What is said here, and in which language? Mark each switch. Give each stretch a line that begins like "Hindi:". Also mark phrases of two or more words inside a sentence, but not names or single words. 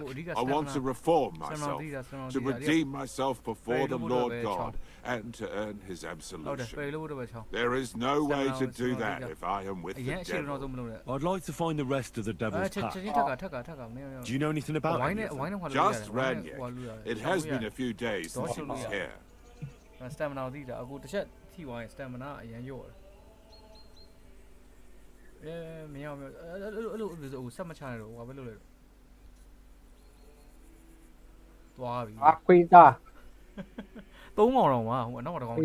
English: I want to reform myself, to redeem myself before the Lord God, and to earn his absolution. There is no way to do that if I am with the devil. I'd like to find the rest of the devil's pack. Do you know anything about it? Just Ranyek. It has been a few days since he was here.
Burmese: Stamina သိတာအခုတစ်ချက်ထိသွားရင် stamina အရင်ရော့တယ်မရဘူးအဲ့လိုဆက်မချနိုင်တော့ဟိုဘာပဲလုပ်လိုက်တော့သွားပြီ ခွေးသား သုံးကောင်တော့မှာဟိုအနောက်တစ်ကောင်